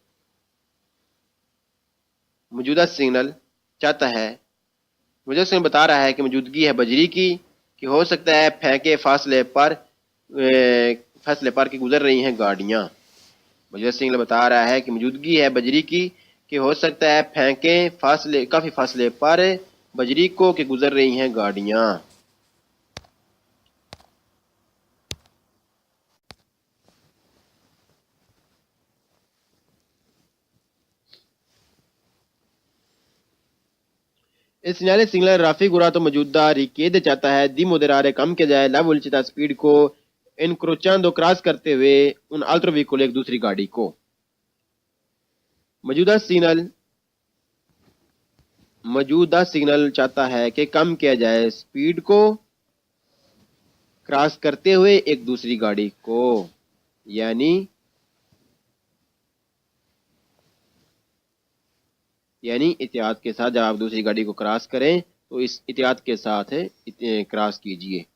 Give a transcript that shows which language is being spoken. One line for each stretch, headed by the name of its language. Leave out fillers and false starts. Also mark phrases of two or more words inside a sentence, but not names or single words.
Urdu: موجودہ سگنل چاہتا ہے، موجودہ سگنل بتا رہا ہے کہ موجودگی ہے بجری کی کہ ہو سکتا ہے پھینکے فاصلے پر کہ گزر رہی ہیں گاڑیاں۔ موجودہ سگنل بتا رہا ہے کہ موجودگی ہے بجری کی کہ ہو سکتا ہے پھینکے کافی فاصلے پر بجری کو کہ گزر رہی ہیں گاڑیاں۔
Italian: Il segnale segnale raffigurato
Urdu: موجودہ richiede چاہتا ہے
Italian: di moderare
Urdu: کم کیا جائے
Italian: la velocità
Urdu: سپیڈ کو incrociando کراس کرتے ہوئے
Italian: un altro veicolo
Urdu: ایک دوسری گاڑی کو۔ موجودہ سگنل چاہتا ہے کہ کم کیا جائے سپیڈ کو کراس کرتے ہوئے ایک دوسری گاڑی کو، یعنی احتیاط کے ساتھ جب آپ دوسری گاڑی کو کراس کریں تو اس احتیاط کے ساتھ کراس کیجئے۔